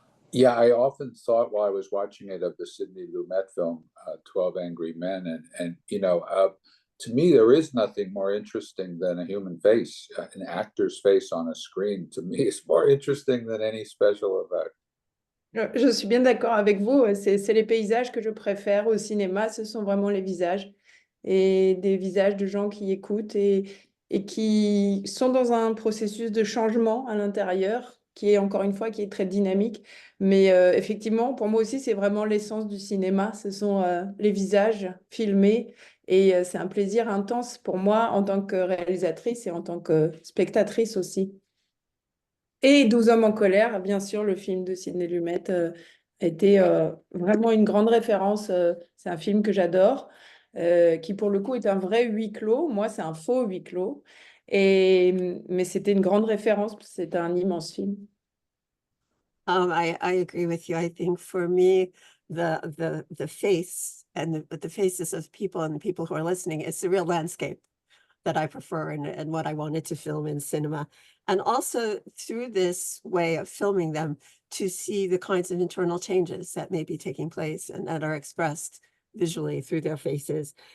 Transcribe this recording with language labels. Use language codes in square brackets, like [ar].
[en] Yeah, I often thought while I was watching it of the Sidney Lumet film, 12 Angry Men. And to me, there is nothing more interesting than a human face, an actor's face on a screen. To me, is more interesting than any special effect. [fr] Je suis bien d'accord avec vous. C'est les paysages que je préfère au cinéma. Ce sont vraiment les visages et des visages de gens qui écoutent et qui sont dans un processus de changement à l'intérieur, qui est encore une fois qui est très dynamique. Mais effectivement, pour moi aussi, c'est vraiment l'essence du cinéma. Ce sont les visages filmés et c'est un plaisir intense pour moi en tant que réalisatrice et en tant que spectatrice aussi. Et 12 hommes en colère, bien sûr, le film de Sidney Lumet a été vraiment une grande référence. C'est un film que j'adore, qui pour le coup est un vrai huis clos. Moi, c'est un faux huis clos. Mais c'était une grande référence, parce que c'est un immense film. [en] I agree with you. I think for me, the face and the faces of people and the people who are listening. It's the real landscape that I prefer and what I wanted to film in cinema. And also through this way of filming them, to see the kinds of internal changes that may be taking place and that are expressed visually through their faces.